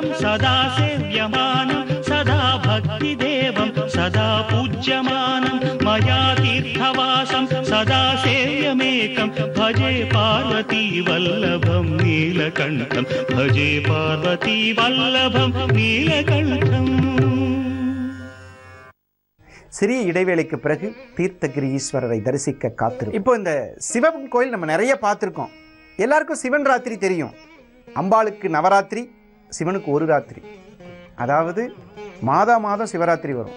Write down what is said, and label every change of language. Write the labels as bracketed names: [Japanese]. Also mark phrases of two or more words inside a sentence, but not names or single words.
[Sanskrit] सदा सेव्यमानं सदा भक्तिदेवं सदा पूज्यमानं मया तीर्थवासं सदा सेव्यमेकं भजे पार्वती वल्लभं नीलकण्ठं भजे पार्वती वल्लभं नीलकण्ठम्. [Tamil] சிறிய இடைவேளைக்கு பிறகு தீர்த்தகிரி ஈஸ்வரரை தரிசிக்க காத்திருக்கும். இப்போ இந்த சிவன் கோயில் நம்ம நிறைய பார்த்துருக்கோம். எல்லாருக்கும் சிவன் ராத்திரி தெரியும். அம்பாளுக்கு நவராத்திரி, சிவனுக்கு ஒரு ராத்திரி. அதாவது மாதம் சிவராத்திரி வரும்.